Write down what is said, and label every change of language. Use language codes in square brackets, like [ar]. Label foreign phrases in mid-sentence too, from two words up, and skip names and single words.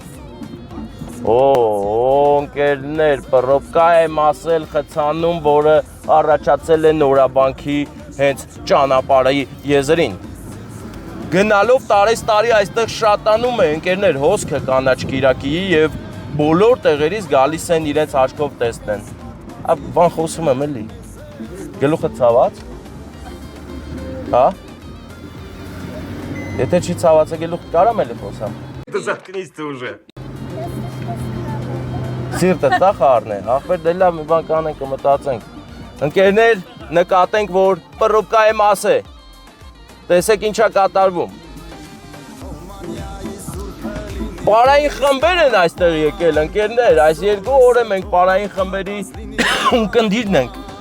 [hy] Ընկերներ, պռոպկա եմ ասել խցանում, որը առաջացել է Նորաբանքի հենց ճանապարհի եզրին։ Գնալով տարի այստեղ շատանում է ընկերներ հոսքը կանաչ կիրակիի եւ բոլոր տեղերից գալիս են իրենց աչքով տեսնեն։ Բան խոսում եմ էլի։ Գլուխը ցաված։ Հա։ Եթե չի ցաված է գլուխ կարամ էլի խոսամ։ [ru] Заткнись ты уже. [hy] Սիրտը տա խառն է, ախպեր դե լավ մի բան կանենք կմտածենք։ Ընկերներ, նկատենք, որ պռոբկայի մաս է։ Տեսեք ինչա կատարվում։ Պարային խմբեր են այստեղ եկել, ընկերներ, այս 2 օր է մենք պարային խմբերի ունկնդիրն ենք։